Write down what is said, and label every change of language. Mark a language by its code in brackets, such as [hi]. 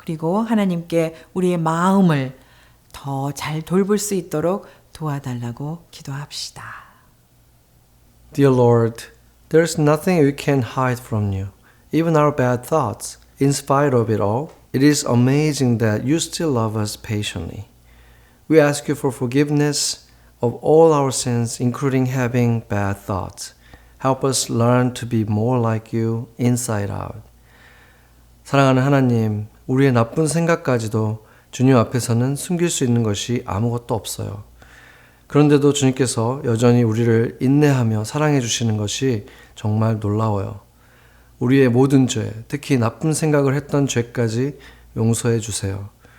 [ko] 그리고 하나님께 우리의 마음을 더 잘 돌볼 수 있도록 도와달라고 기도합시다. [en] Dear Lord, there's nothing we can hide from you, even our bad thoughts. In spite of it all, it is amazing that you still love us patiently. We ask you for forgiveness of all our sins, including having bad thoughts. Help us learn to be more like you inside out. [ko] 사랑하는 하나님, 우리의 나쁜 생각까지도 주님 앞에서는 숨길 수 있는 것이 아무것도 없어요. 그런데도 주님께서 여전히 우리를 인내하며 사랑해 주시는 것이 정말 놀라워요. 우리의 모든 죄, 특히 나쁜 생각을 했던 죄까지 용서해 주세요.